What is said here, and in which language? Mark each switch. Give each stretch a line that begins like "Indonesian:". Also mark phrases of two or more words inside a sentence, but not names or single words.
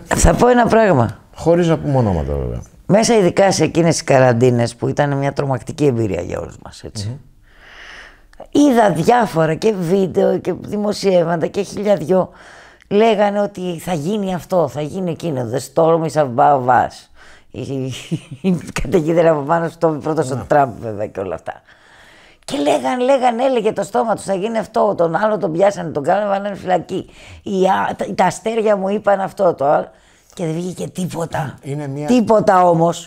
Greek: Θα πω ένα πράγμα. Χωρίς να πούμε ονόματα, βέβαια. Μέσα ειδικά σε εκείνες τις καραντίνες που ήταν μια τρομακτική εμπειρία για όλους μας, έτσι. Είδα διάφορα και βίντεο και δημοσιεύματα και χιλιαδιό. Λέγανε ότι θα γίνει αυτό, θα γίνει εκείνο.
English: The storm is above us.
Greek: Η καταιγίδα από πάνω στο πρώτο ο Τραμπ, βέβαια, και όλα αυτά. Και έλεγε το στόμα του, θα γίνει αυτό. Τον άλλο τον πιάσανε, τον κάνανε, βάλανε φυλακή. Τα αστέρια μου είπαν αυτό, το άλλο. Και δεν βγήκε τίποτα. Τίποτα όμως.